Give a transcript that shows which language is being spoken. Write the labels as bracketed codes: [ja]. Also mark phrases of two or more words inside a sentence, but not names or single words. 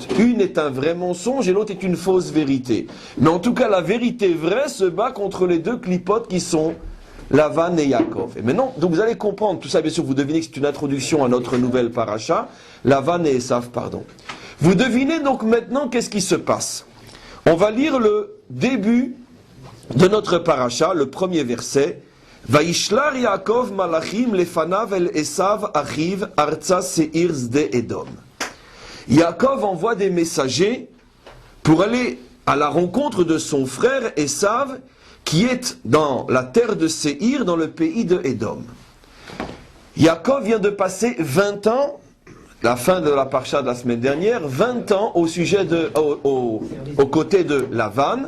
[fr] Une est un vrai mensonge et l'autre est une fausse vérité. Mais en tout cas, la vérité vraie se bat contre les 2 clipotes qui sont Lavan et Yaakov. Et maintenant, donc vous allez comprendre, tout ça bien sûr, vous devinez que c'est une introduction à notre nouvelle paracha, Lavan et Esav, pardon. Vous devinez donc maintenant qu'est-ce qui se passe. On va lire le début de notre paracha, le premier verset. [he] וישלח יעקב מלאכים לפניו אל עשו אחיו ארצה שעיר שדה אדום. [fr] Yaakov envoie des messagers pour aller à la rencontre de son frère Esav, qui est dans la terre de Séhir, dans le pays de Édom. Yaakov vient de passer 20 ans, la fin de la parcha de la semaine dernière, 20 ans aux côtés de Lavan.